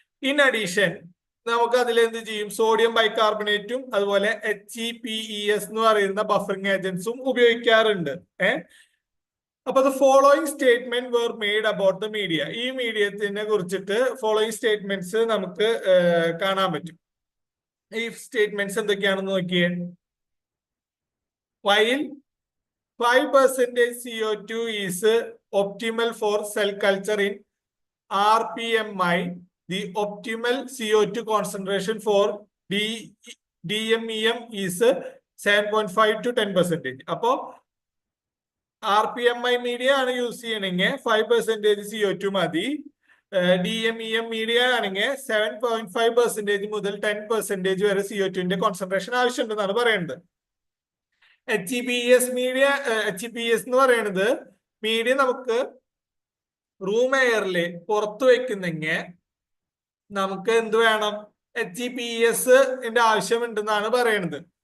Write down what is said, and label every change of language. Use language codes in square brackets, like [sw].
[ml] In addition നമുക്ക് അതിൽ എന്ത് ചെയ്യും, സോഡിയം ബൈകാർബണേറ്റും അതുപോലെ HEPES എന്ന് പറയുന്ന ബഫറിംഗ് ഏജൻസും ഉപയോഗിക്കാറുണ്ട്. അപ്പൊ [en] The following statement were made about the media. [ml] ഈ മീഡിയത്തിനെ കുറിച്ചിട്ട് ഫോളോയിങ് സ്റ്റേറ്റ്മെന്റ്സ് നമുക്ക് കാണാൻ പറ്റും. ഈ സ്റ്റേറ്റ്മെന്റ്സ് എന്തൊക്കെയാണെന്ന് നോക്കിയേ. [en] While 5% CO2 is optimal for cell culture in RPMI, the optimal CO2 concentration for DMEM is 7.5 to 10%. [ml] അപ്പോ RPMI മീഡിയ ആണ് യൂസ് ചെയ്യണമെങ്കിൽ 5% CO2 മതി. DMEM മീഡിയ ആണെങ്കിൽ 7.5% മുതൽ 10% വരെ CO2 കോൺസെൻട്രേഷൻ ആവശ്യമുണ്ടെന്നാണ് പറയുന്നത്. HEPES മീഡിയ, HEPES എന്ന് പറയുന്നത് മീഡിയ നമുക്ക് റൂം എയറിൽ പുറത്തു വെക്കുന്നെങ്കിൽ നമുക്ക് എന്ത് വേണം, HEPES ആവശ്യമുണ്ടെന്നാണ് പറയുന്നത്.